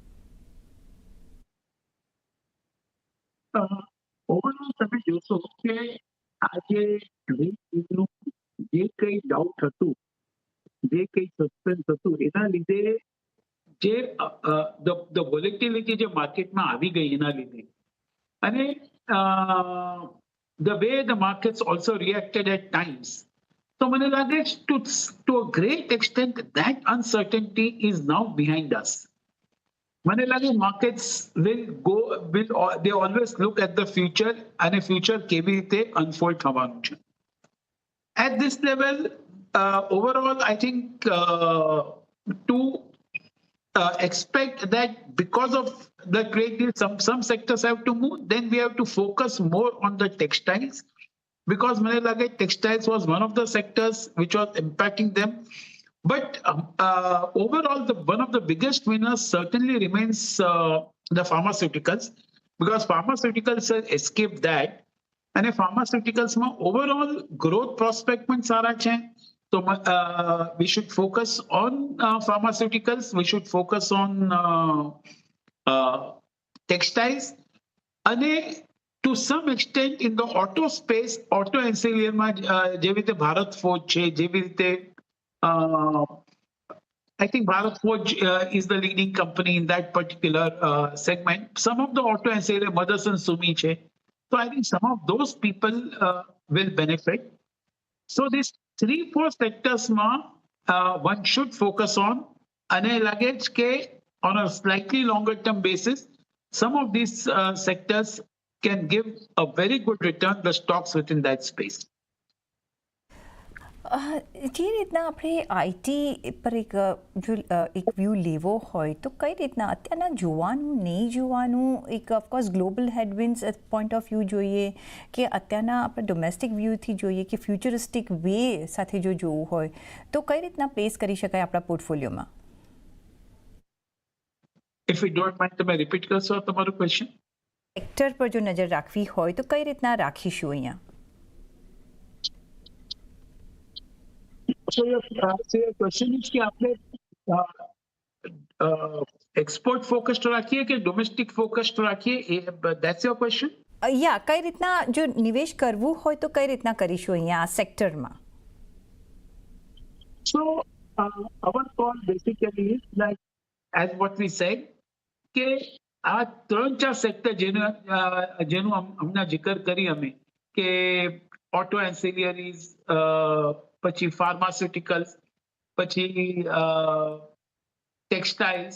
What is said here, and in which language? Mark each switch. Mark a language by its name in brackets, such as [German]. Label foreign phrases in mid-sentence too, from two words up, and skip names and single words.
[Gujarati] ઓવરઓલ તમે જોશો કે આજે જે કઈ ડાઉટ હતું, જે કઈ સસ્પેન્સ હતું, એના લીધે જે [English] the volatility [Gujarati] જે માર્કેટમાં આવી ગઈ એના લીધે, અને [English] the way the markets also reacted at times, [Gujarati] તો મને લાગે [English] to a great extent that uncertainty is now behind us. [Gujarati] મને લાગે માર્કેટ્સ [English] they always look at the future [Gujarati] અને ફ્યુચર કેવી રીતે અનફોલ્ડ થવાનું છે. [English] At this level, overall, I think to expect that because of the trade deal, some sectors have to move, then we have to focus more on the textiles, because [Gujarati] મને લાગે [English] textiles was one of the sectors which was impacting them. But overall, one of the biggest winners certainly remains the pharmaceuticals, because pharmaceuticals escaped that. And pharmaceuticals માં overall growth prospect [Gujarati] પણ સારા છે. [English] So we should focus on pharmaceuticals. We should focus on textiles. And to some extent in the auto space, auto ancillary [Gujarati] માં જેવી રીતે ભારત ફોર્જ છે, જેવી રીતે [English] I think Bharat Forge is the leading company in that particular segment. Some of the auto ancillary, Motherson Sumi che. So I think some of those people will benefit. So these 3-4 sectors ma one should focus on. And luggage ke on a slightly longer term basis, some of these sectors can give a very good return, the stocks within that space. [Gujarati] જે રીતના આપણે આઈટી પર એક વ્યૂ લેવો હોય તો કઈ રીતના અત્યારના જોવાનું નહીં જોવાનું, એક [English] of course global headwinds point of view [Gujarati] જોઈએ કે અત્યારના આપણે ડોમેસ્ટિક વ્યૂથી જોઈએ કે [English] futuristic way [Gujarati] સાથે જો જોવું હોય તો કઈ રીતના પ્લેસ કરી શકાય આપણા પોર્ટફોલિયોમાં? [English] If you don't mind, [Gujarati] તમે રિપીટ કરશો તમારું ક્વેશ્ચન? સેક્ટર પર જો નજર રાખવી હોય તો કઈ રીતના રાખીશું અહીંયા? [English] So your question is [Hindi] कि आपने [English] export focused [Gujarati] રાખીએ કે [English] domestic focused રાખીએ? That's your question? [Gujarati] યા, કઈ રીતના જો નિવેશ કરવું હોય તો કઈ રીતના કરીશું અહીંયા આ સેક્ટરમાં? [English] So our call basically is like, as what we said, [Gujarati] કે આ 3-4 સેક્ટર જેનું હમણાં જિકર કરી અમે, કે [English] auto ancillaries, [Gujarati] પછી pharmaceuticals, પછી textiles.